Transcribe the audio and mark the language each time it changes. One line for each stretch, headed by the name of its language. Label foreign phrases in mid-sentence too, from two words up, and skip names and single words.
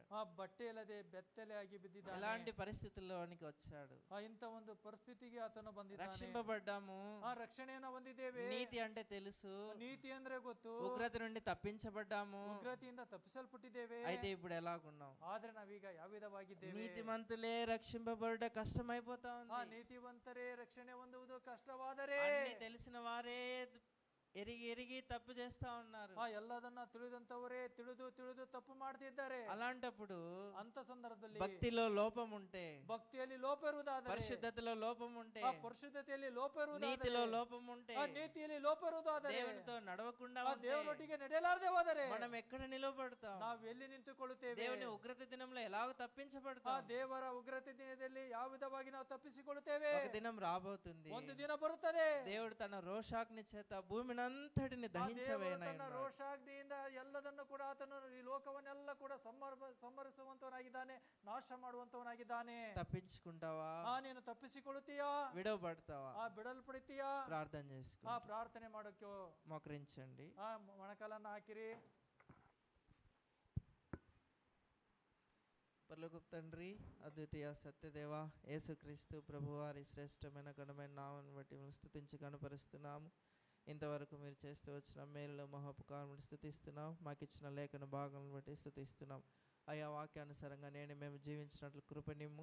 Kannada: ಬಟ್ಟೆ ಇಲ್ಲದೆ ಬೆತ್ತಲೆಯಾಗಿ ಬಿದ್ದಿದ್ದಾನೆ.
Telugu: ఇలాంటి పరిస్థితుల్లోనికి వచ్చాడు.
Kannada: ಇಂಥ ಒಂದು ಪರಿಸ್ಥಿತಿಗೆ ಆತನು ಬಂದಿದ್ದಾನೆ.
Telugu: రక్షింపబడ్డాము,
Kannada: ರಕ್ಷಣೆಯನ್ನ ಹೊಂದಿದ್ದೇವೆ,
Telugu: నీతి అంటే తెలుసు,
Kannada: ನೀತಿ ಅಂದ್ರೆ ಗೊತ್ತು,
Telugu: ఉగ్రత నుండి తప్పించబడ్డాము,
Kannada: ಉಗ್ರತೆಯಿಂದ ತಪ್ಪಿಸಲ್ಪಟ್ಟಿದ್ದೇವೆ.
Telugu: అయితే ఇప్పుడు ఎలాగున్నాం?
Kannada: ಆದ್ರೆ ನಾವೀಗ ಯಾವ ವಿಧವಾಗಿದ್ದೇವೆ?
Telugu: నీతిమంతులే రక్షింపబడ కష్టమైపోతా ఉంది.
Kannada: ನೀತಿವಂತರೇ ರಕ್ಷಣೆ ಹೊಂದುವುದು ಕಷ್ಟವಾದರೆ,
Telugu: అన్ని తెలిసిన వారే ఎరిగి ఎరిగి తప్పు చేస్తా ఉన్నారు.
Kannada: ಎಲ್ಲದನ್ನ ತಿಳಿದಂತವರೇ ತಿಳಿದು ತಿಳಿದು ತಪ್ಪು ಮಾಡ್ತಿದ್ದಾರೆ.
Telugu: అలాంటప్పుడు
Kannada: ಅಂತ ಸಂದರ್ಭದಲ್ಲಿ
Telugu: భక్తిలో లోపం ఉంటే,
Kannada: ಭಕ್ತಿಯಲ್ಲಿ ಲೋಪ ಇರುವುದಾದರೆ,
Telugu: పరిశుద్ధతలో లోపం ఉంటే,
Kannada: ಪರಿಶುದ್ಧತೆಯಲ್ಲಿ ಲೋಪ ಇರುವುದಾದರೆ,
Telugu: నీతిలో లోపం ఉంటే,
Kannada: ನೀತಿಯಲ್ಲಿ ಲೋಪ ಇರುವುದಾದರೆ,
Telugu: దేవునితో నడవకుండా ఉంటే,
Kannada: ದೇವರೊಟ್ಟಿಗೆ ನಡೆಯಲಾರದೆ ಹೋದರೆ
Telugu: మనం ఎక్కడ నిలబడతాం?
Kannada: ನಾವು ಎಲ್ಲಿ ನಿಂತುಕೊಳ್ಳುತ್ತೇವೆ?
Telugu: దేవుని ఉగ్రత దినంలో ఎలాగ తప్పించబడతాం?
Kannada: ದೇವರ ಉಗ್ರತೆ ದಿನದಲ್ಲಿ ಯಾವ ವಿಧವಾಗಿ ನಾವು ತಪ್ಪಿಸಿಕೊಳ್ಳುತ್ತೇವೆ?
Telugu: ఒక దినం రాబోతుంది,
Kannada: ಒಂದು ದಿನ ಬರುತ್ತದೆ,
Telugu: దేవుడు తన రోషాగ్ని చేత భూమిని అంతటిని దహించవేయనై
Kannada: ರೋಷಾಗ್ನಿಯಿಂದ ಎಲ್ಲದನ್ನು ಕೂಡ ಆತನು ಈ ಲೋಕವನ್ನೆಲ್ಲ ಕೂಡ ಸಂಹರಿಸುವಂತವನಾಗಿದ್ದಾನೆ, ನಾಶ ಮಾಡುವಂತವನಾಗಿದ್ದಾನೆ.
Telugu: తప్పించుకుంటావా?
Kannada: ನೀನು ತಪ್ಪಿಸಿಕೊಳ್ಳುತ್ತೀಯಾ?
Telugu: విడవబడతావా?
Kannada: ಬಿಡಲ್ಪಡುತ್ತೀಯಾ?
Telugu: ప్రార్థన చేసుకో,
Kannada: ಪ್ರಾರ್ಥನೆ ಮಾಡೋಕೆ
Telugu: మోకరించండి.
Kannada: ಮೊಣಕಾಲನ್ನ ಹಾಕಿರಿ.
Telugu: పరలోకపు తండ్రి, అద్వితీయ సత్యదేవ, యేసుక్రీస్తు ప్రభువారి శ్రేష్టమైన ఘనమైన నామాన్ని బట్టి మేము స్తుతించి కనపరుస్తున్నాము. ఇంతవరకు మీరు చేస్తూ వచ్చిన మేలులో మహోపకారములు స్తుతిస్తున్నాం. మాకు ఇచ్చిన లేఖన భాగాలను బట్టి స్తుతిస్తున్నాం. ఆయా వాక్యానుసారంగా మేము జీవించినట్లు కృపనిమ్ము.